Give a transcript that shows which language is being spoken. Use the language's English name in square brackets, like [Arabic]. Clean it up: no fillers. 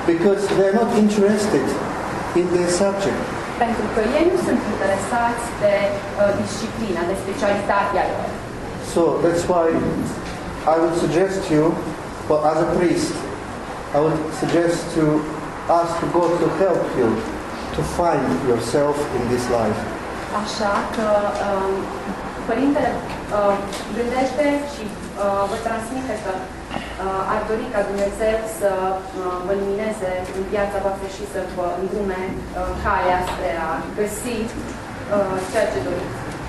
[English] Because they are not interested in their subject. [Romanian] Pentru că ei nu sunt interesați de disciplina, de specialitatea lor. [English] So that's why I would suggest you, well, as a priest, I would suggest to ask God to help you to find yourself in this life. [Romanian] Așa că Părintele gândește și vă transmite că ar dori ca Dumnezeu să vă lumineze în viața voastră și să vă îndrume calea spre a găsi ceea ce doriți.